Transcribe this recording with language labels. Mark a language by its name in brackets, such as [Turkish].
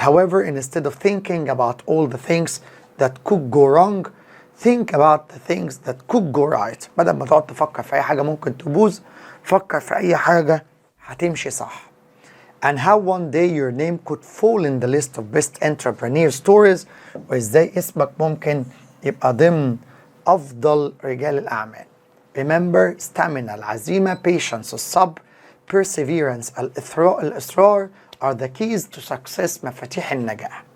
[English] However, instead of thinking about all the things that could go wrong, think about the things that could go right. [Arabic] بدل ما تقعد تفكر في أي حاجة ممكن تبوظ، فكر في أي حاجة هتمشي صح. [English] And how one day your name could fall in the list of best entrepreneur stories، [Arabic] وإزاي اسمك ممكن يبقى ضمن أفضل رجال الأعمال. [English] Remember stamina العزيمة، patience الصبر، perseverance الإصرار are the keys to success [Arabic] مفاتيح النجاح.